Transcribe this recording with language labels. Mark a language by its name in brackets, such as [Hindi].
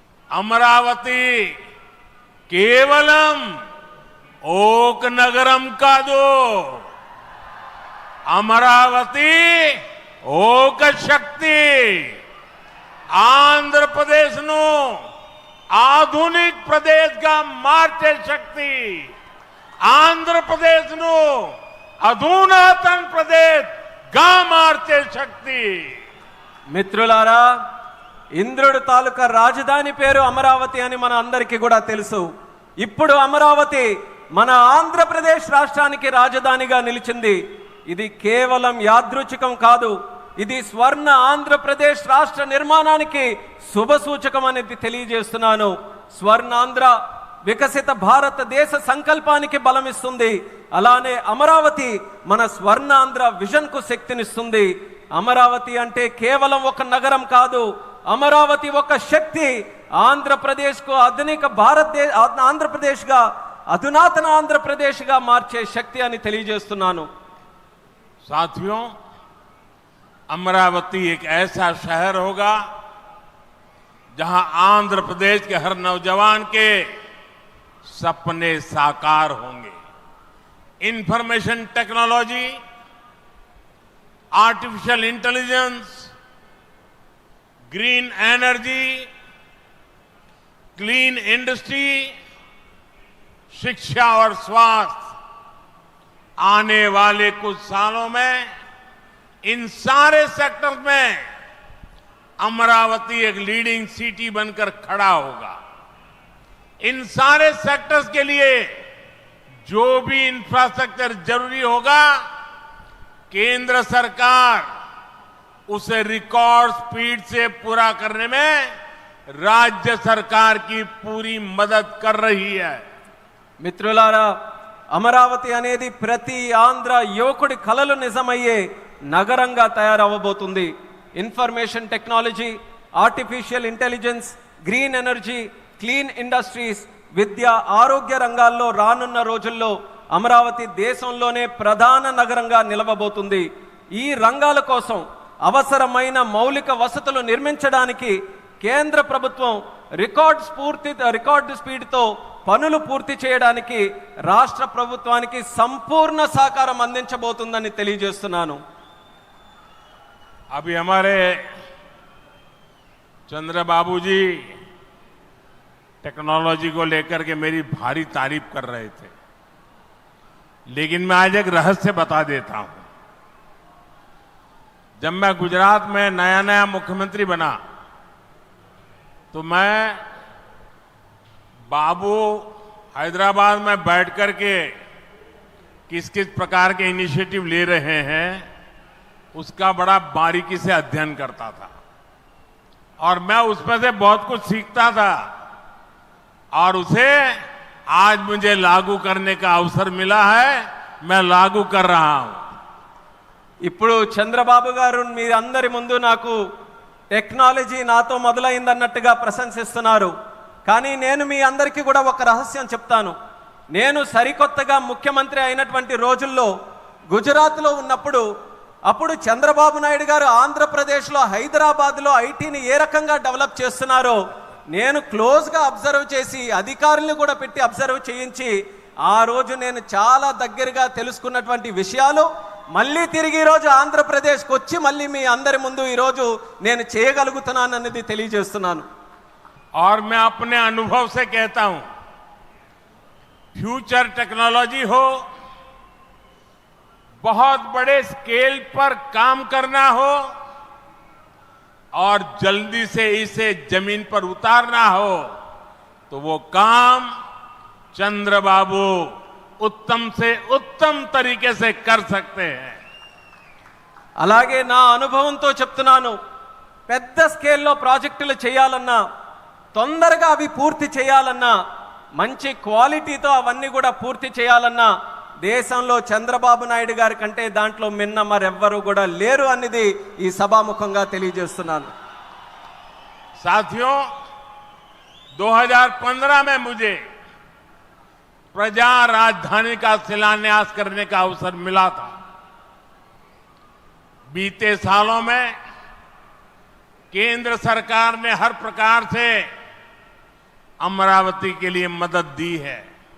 [Telugu] अमरावती केवलम okay नगरम का दो, Amravati okay शक्ति आंध्र प्रदेश नो आधुनिक प्रदेश का मार्चे शक्ति, आंध्र प्रदेश नो अधुनातन प्रदेश गा मार्चे शक्ति। మిత్రులారా, ఇంద్రుడు తాలూకా రాజధాని పేరు అమరావతి అని మన అందరికీ కూడా తెలుసు। ఇప్పుడు అమరావతి మన ఆంధ్రప్రదేశ్ రాష్ట్రానికి రాజధానిగా నిలిచింది। ఇది కేవలం యాదృచ్ఛికం కాదు, ఇది స్వర్ణ ఆంధ్రప్రదేశ్ రాష్ట్ర నిర్మాణానికి శుభ సూచకం అనేది తెలియజేస్తున్నాను। స్వర్ణాంధ్ర వికసిత భారతదేశ సంకల్పానికి బలమిస్తుంది. అలానే అమరావతి మన స్వర్ణాంధ్ర విజన్ కు శక్తినిస్తుంది. అమరావతి అంటే కేవలం ఒక నగరం కాదు, అమరావతి ఒక శక్తి. ఆంధ్రప్రదేశ్ కు ఆధునిక ఆంధ్రప్రదేశ్ గా అధునాతన ఆంధ్రప్రదేశ్ గా మార్చే శక్తి అని తెలియజేస్తున్నాను. [Hindi] साथियों, अमरावती एक ऐसा शहर होगा जहां आंध्र प्रदेश के हर नौजवान के सपने साकार होंगे. Information technology, artificial intelligence, green energy, clean industry, शिक्षा और स्वास्थ्य, आने वाले कुछ सालों में इन सारे सेक्टर में अमरावती एक लीडिंग सिटी बनकर खड़ा होगा. इन सारे सेक्टर्स के लिए जो भी इंफ्रास्ट्रक्चर जरूरी होगा, केंद्र सरकार उसे रिकॉर्ड स्पीड से पूरा करने में राज्य सरकार की पूरी मदद कर रही है. [Telugu] మిత్రులారా, అమరావతి అనేది ప్రతి ఆంధ్ర యువకుడి కలలు నిజమయ్యే నగరంగా తయారవబోతుంది. Information technology, artificial intelligence, green energy, clean industries, విద్య, ఆరోగ్య రంగాల్లో రానున్న రోజుల్లో అమరావతి దేశంలోనే ప్రధాన నగరంగా నిలవబోతుంది. ఈ రంగాల కోసం అవసరమైన మౌలిక వసతులు నిర్మించడానికి కేంద్ర ప్రభుత్వం రికార్డు స్పీడ్తో పనులు పూర్తి చేయడానికి రాష్ట్ర ప్రభుత్వానికి సంపూర్ణ సహకారం అందించబోతుందని తెలియజేస్తున్నాను. [Hindi] अभी हमारे चंद्रबाबू जी टेक्नोलॉजी को लेकर के मेरी भारी तारीफ कर रहे थे, लेकिन मैं आज एक रहस्य बता देता हूं. जब मैं गुजरात में नया मुख्यमंत्री बना तो मैं बाबू हैदराबाद में बैठ करके किस किस प्रकार के इनिशिएटिव ले रहे हैं उसका बड़ा बारीकी से अध्ययन करता था और मैं उसमें से बहुत कुछ सीखता था और उसे आज मुझे लागू करने का अवसर मिला है. मैं लागू कर रहा हूं. [Telugu] ఇప్పుడు చంద్రబాబు గారు మీ అందరి ముందు నాకు టెక్నాలజీ నాతో మొదలైందన్నట్టుగా ప్రశంసిస్తున్నారు. కానీ నేను మీ అందరికీ కూడా ఒక రహస్యం చెప్తాను. నేను సరికొత్తగా ముఖ్యమంత్రి అయినటువంటి రోజుల్లో గుజరాత్లో ఉన్నప్పుడు అప్పుడు చంద్రబాబు నాయుడు గారు ఆంధ్రప్రదేశ్లో హైదరాబాద్లో ఐటీని ఏ రకంగా డెవలప్ చేస్తున్నారో నేను క్లోజ్గా అబ్జర్వ్ చేసి అధికారులను కూడా పెట్టి అబ్జర్వ్ చేయించి ఆ రోజు నేను చాలా దగ్గరగా తెలుసుకున్నటువంటి విషయాలు మళ్ళీ తిరిగి ఈరోజు ఆంధ్రప్రదేశ్కి వచ్చి మళ్ళీ మీ అందరి ముందు ఈరోజు నేను చేయగలుగుతున్నానన్నది తెలియజేస్తున్నాను. [Hindi] और मैं अपने अनुभव से कहता हूं, फ्यूचर टेक्नोलॉजी हो, बहुत बड़े स्केल पर काम करना हो और जल्दी से इसे जमीन पर उतारना हो तो वो काम चंद्रबाबू उत्तम से उत्तम तरीके से कर सकते हैं. [Telugu] అలాగే నా అనుభవంతో చెప్తున్నాను, పెద్ద స్కేల్లో ప్రాజెక్టులు చేయాలన్నా తొందరగా అవి పూర్తి చేయాలన్నా మంచి క్వాలిటీతో అవన్నీ కూడా పూర్తి చేయాలన్నా దేశంలో చంద్రబాబు నాయుడు గారి కంటే దాంట్లో మిన్న మరెవ్వరూ కూడా లేరు అనేది ఈ సభాముఖంగా తెలియజేస్తున్నాను. [Hindi] साथियों, 2015 में मुझे प्रजा राजधानी का शिलान्यास करने का अवसर मिला था. बीते सालों में केंद्र सरकार ने हर प्रकार से अमरावती के लिए मदद दी है.